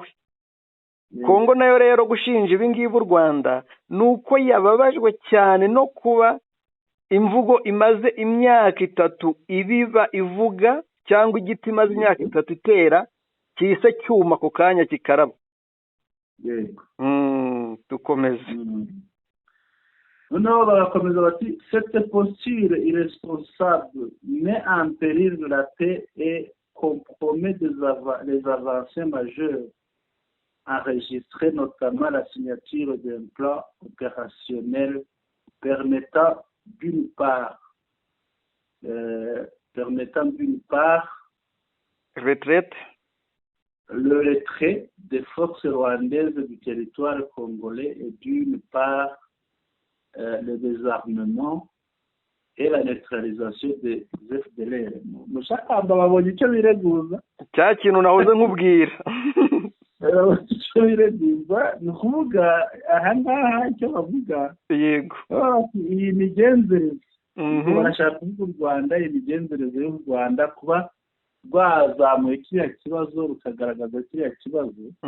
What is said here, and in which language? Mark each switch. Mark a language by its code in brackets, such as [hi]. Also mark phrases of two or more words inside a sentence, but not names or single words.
[rw] Kongo nayo rero gushinja ibi ngibi u Rwanda ni uko yababajwe cyane no kuba imvugo imaze imyaka 3 ibiba ivuga, cyangwa igiti imaze imyaka 3 itera kise cyuma ku kanya kikaraba. Yego dukomeze. noneho barakomeza bati [fr] cette posture irresponsable met en péril la paix et compromet les avancées majeures enregistrées, notamment la signature d'un plan opérationnel permettant d'une part le retrait des forces rwandaises du territoire congolais et d'une part le désarmement et la neutralisation des FDLR. [rw] Mushakamba babonye icyo bireguza, cya kintu nahoze nkubwira. icyo bireguza ni ukuvuga aha ngaha icyo bavuga. Yego iyi migenzereze barashaka kuvuga u Rwanda, iyi migenzereze y'u Rwanda kuba rwazamuye kiriya kibazo rukagaragaza kiriya kibazo.